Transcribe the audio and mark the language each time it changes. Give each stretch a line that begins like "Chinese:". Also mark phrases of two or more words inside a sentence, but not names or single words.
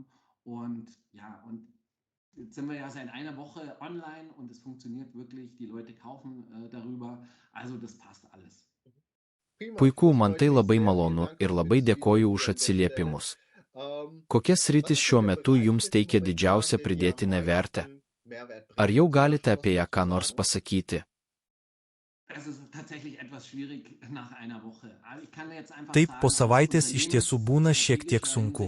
German: Und ja, und jetzt sind wir ja seit einer Woche online und es funktioniert wirklich, die Leute kaufen darüber, also das passt alles.
Lithuanian: Puiku, man tai labai malonu ir labai dėkoju už atsiliepimus. Kokias sritis šiuo metu jums teikia didžiausią pridėtinę vertę? Ar jau galite apie ją ką nors pasakyti? Taip, po savaitės iš tiesų būna šiek tiek sunku.